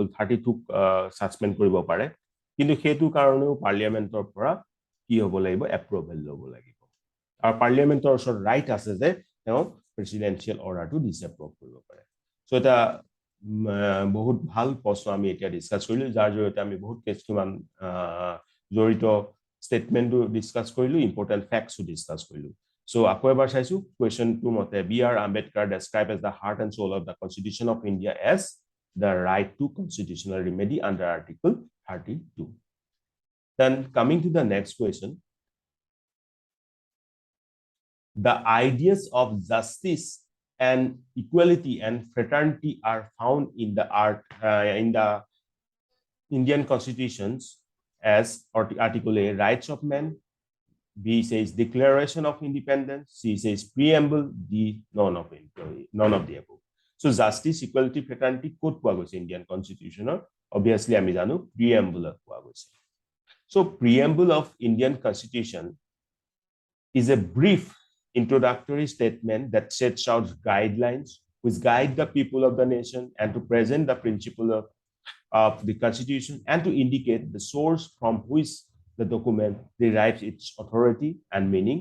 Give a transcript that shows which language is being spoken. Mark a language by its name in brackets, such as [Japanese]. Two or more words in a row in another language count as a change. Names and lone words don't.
[Assamese] 32 সাসপেন্ড কৰিব পাৰে কিন্তু হেতু কাৰণেও পাৰ্লিয়ামেন্টৰ পৰা কি হ'ব লাগিব এপ্ৰুভেল ল'ব লাগিব আৰু পাৰ্লিয়ামেন্টৰ ওচৰত ৰাইট আছে যে তেওঁ [English] presidential orderটো [Assamese] ডিসএপ্ৰুভ কৰিব পাৰে সো এটা বহুত ভাল প্ৰশ্ন আমি এতিয়া ডিসকাস কৰিলো যাৰ জৰিয়তে আমি বহুত কিছুমান জড়িত স্টেটমেন্টটো ডিসকাস কৰিলো [English] important factsও [Assamese] ডিসকাস কৰিলো সো আকৌ এবাৰ চাইছো [English] question two [Assamese] মতে B.R. [English] Ambedkar described as the heart and soul of the Constitution of India as the right to constitutional remedy under Article 32. Then coming to the next question, the ideas of justice and equality and fraternity are found in the Indian constitutions as Article A, rights of man, B says Declaration of Independence, C says preamble, D none of the above. So justice, equality, fraternity code [Assamese] পোৱা গৈছে [English] Indian constitution obviously [Assamese] আমি জানো [English] preamble [Assamese] পোৱা গৈছে. [English] So preamble of Indian constitution is a brief introductory statement that sets out guidelines which guide the people of the nation and to present the principle of the constitution and to indicate the source from which the document derives its authority and meaning.